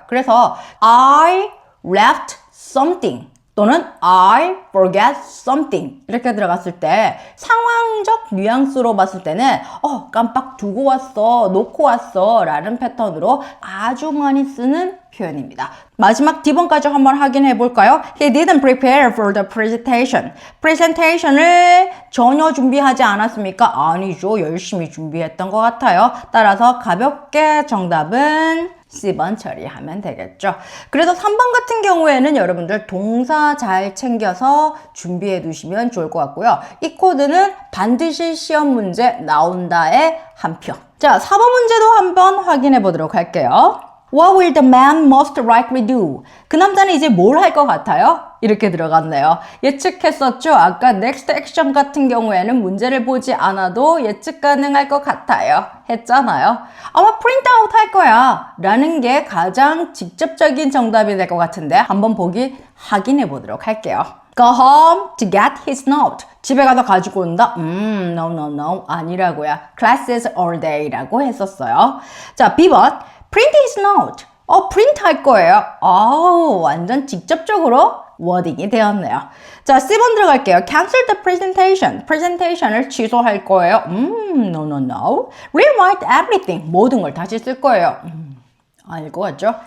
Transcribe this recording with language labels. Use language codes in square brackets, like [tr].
[ko] 그래서 [en] I left something [ko] 또는 [en] I forget something [ko] 이렇게 들어갔을 때 상황적 뉘앙스로 봤을 때는 깜빡 두고 왔어, 놓고 왔어 라는 패턴으로 아주 많이 쓰는 표현입니다. 마지막 D번까지 한번 확인해 볼까요? [en] He didn't prepare for the presentation. [ko] 프레젠테이션을 전혀 준비하지 않았습니까? 아니죠. 열심히 준비했던 것 같아요. 따라서 가볍게 정답은 C번 처리하면 되겠죠. 그래서 3번 같은 경우에는 여러분들 동사 잘 챙겨서 준비해 두시면 좋을 것 같고요. 이 코드는 반드시 시험 문제 나온다에 한 표. 자, 4번 문제도 한번 확인해 보도록 할게요. [en] What will the man most likely do? [ko] 그 남자는 이제 뭘 할 것 같아요? 이렇게 들어갔네요. 예측했었죠? 아까 next action 같은 경우에는 문제를 보지 않아도 예측 가능할 것 같아요. 했잖아요. 아마 print out 할 거야. 라는 게 가장 직접적인 정답이 될 것 같은데 한번 보기 확인해 보도록 할게요. [en] Go home to get his note. [ko] 집에 가서 가지고 온다? [en] No. [ko] 아니라고요. [en] Classes all day라고 했었어요. [ko] 자, B번. [en] Print his note. [ko] 프린트 할 거예요. 완전 직접적으로 워딩이 되었네요. 자, C번 들어갈게요. [en] Cancel the presentation. [ko] presentation을 취소할 거예요. [en] No. Rewrite everything. [ko] 모든 걸 다시 쓸 거예요. 알고 왔죠?